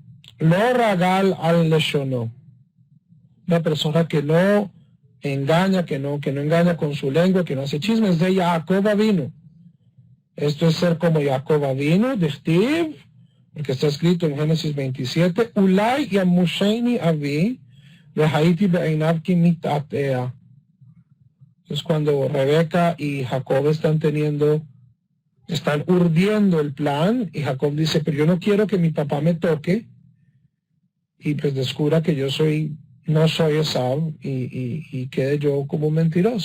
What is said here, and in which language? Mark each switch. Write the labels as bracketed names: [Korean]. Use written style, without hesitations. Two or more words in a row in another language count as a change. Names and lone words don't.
[Hebrew] לא רגל על לשונו. [Spanish] Una persona que no engaña, que no engaña con su lengua, que no hace chismes, de Jacob Avinu. Esto es ser como Jacob Avinu, de Steve, porque está escrito en Génesis 27, [Hebrew] אולי ימושני אבי והייתי בעיניו כמתעתע. [Spanish] Es cuando Rebeca y Jacob están urdiendo el plan, y Jacob dice, pero yo no quiero que mi papá me toque, y pues descubra que no soy Esaú, y quede yo como mentiroso.